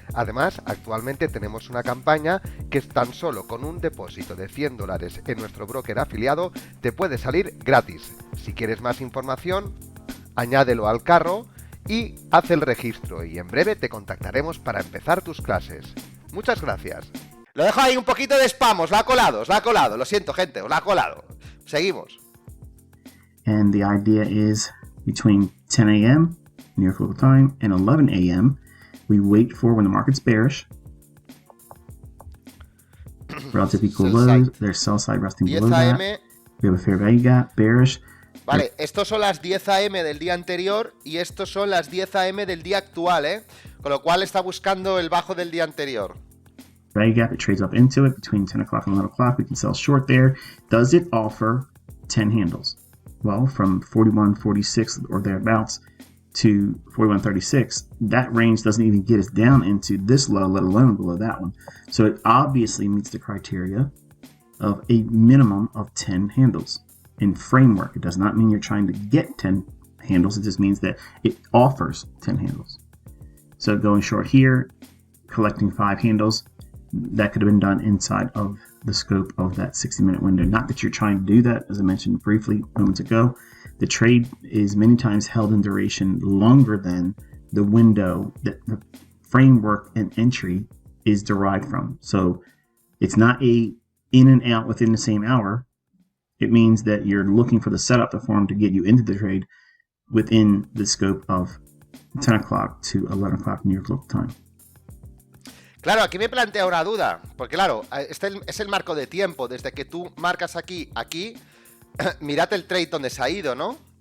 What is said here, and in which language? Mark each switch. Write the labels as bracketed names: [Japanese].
[Spanish] Además, actualmente tenemos una campaña que es tan solo con un depósito de $100 en nuestro broker afiliado te puede salir gratis. Si quieres más información, añádelo al carro y haz el registro, y en breve te contactaremos para empezar tus clases. Muchas gracias. Lo dejo ahí un poquito de spam, os la ha colado, lo siento, gente, os la ha colado. Seguimos. [English] And the idea is between 10 a.m. New York local time and 11 a.m. we wait for when the market's bearish. Relative equal lows, there's sell side resting below that. We have a fair value gap, bearish. [Spanish] Vale, estos son las 10 am del día anterior y estos son las 10 am del día actual, Con lo cual está buscando el bajo del día anterior. [English] Value gap, it trades up into it between 10 o'clock and 11 o'clock. We can sell short there. Does it offer 10 handles? Well, from 41.46 or thereabouts to 41.36, that range doesn't even get us down into this low, let alone below that one. So it obviously meets the criteria of a minimum of 10 handles. In framework, it does not mean you're trying to get 10 handles. It just means that it offers 10 handles. So going short here, collecting 5 handles, that could have been done inside of the scope of that 60-minute window. Not that you're trying to do that, as I mentioned briefly moments ago. The trade is many times held in duration longer than the window that the framework and entry is derived from. So it's not a in and out within the same hour. It means that you're looking for the setup to form to get you into the trade within the scope of 10 o'clock to 11 o'clock New York local time. [Spanish] Claro, aquí me plantea una duda, porque claro, este es el marco de tiempo, desde que tú marcas aquí, mirad el trade donde se ha ido, ¿no?